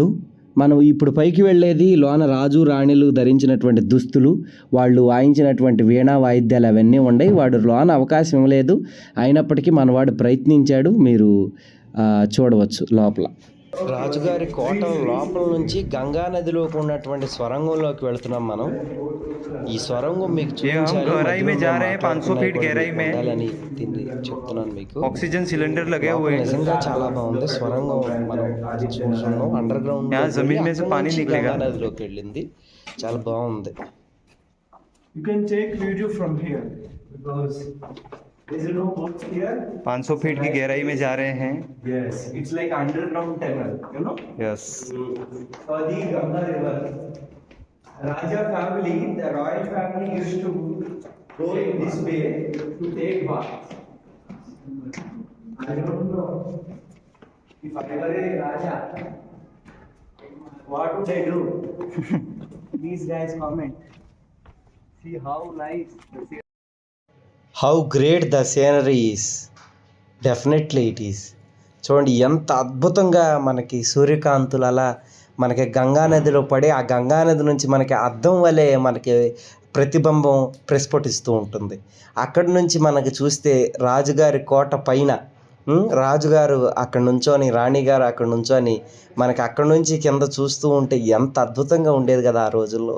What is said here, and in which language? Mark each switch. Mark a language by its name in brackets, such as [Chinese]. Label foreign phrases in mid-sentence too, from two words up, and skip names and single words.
[Telugu] మనం ఇప్పుడు పైకి వెళ్ళేది లోన రాజు రాణిలు ధరించినటువంటి దుస్తులు, వాళ్ళు వాయించినటువంటి వీణా వాయిద్యాలు అవన్నీ ఉన్నాయి. వాడు లోన అవకాశం ఇవ్వలేదు, అయినప్పటికీ మనవాడు ప్రయత్నించాడు. మీరు చూడవచ్చు లోపల. రాజుగారి కోట లోపల నుంచి గంగా నదిలోకి ఉన్నటువంటి స్వరంగంలోకి వెళుతున్నాం మనం. ఈ స్వరంగం మీకు [Hindi] गहराई में जा रहे हैं, 500 फीट गहराई में [Telugu] చెప్తున్నాను మీకు. [Hindi] ऑक्सीजन सिलेंडर लगे हुए हैं. [Telugu] నిజంగా చాలా బాగుంది స్వరంగం. మనం చూస్తున్నాం [English] under ground [Hindi] जमीन में से पानी निकलेगा. [Telugu] నదిలోకి వెళ్ళింది, చాలా బాగుంది. [English] You can take video from here because there is no boats here. [Hindi] 500 फीट की गहराई में जा रहे हैं. [English] Yes, it's like underground tunnel, you know. यस. For the Ganga River, Raja family, the royal family used to go in this way to take baths. I don't know if I were a Raja, what would I do? These guys comment. See how nice the sea. How great the scenery is. Definitely it is. [Telugu] చూడండి ఎంత అద్భుతంగా మనకి సూర్యకాంతులు అలా మనకి గంగానదిలో పడి, ఆ గంగానది నుంచి మనకి అద్దం వలె మనకి ప్రతిబింబం ప్రస్ఫుటిస్తూ ఉంటుంది. అక్కడి నుంచి మనకి చూస్తే రాజుగారి కోట పైన రాజుగారు అక్కడ నుంచొని, రాణిగారు అక్కడ నుంచొని మనకి అక్కడి నుంచి కింద చూస్తూ ఉంటే ఎంత అద్భుతంగా ఉండేది కదా ఆ రోజుల్లో.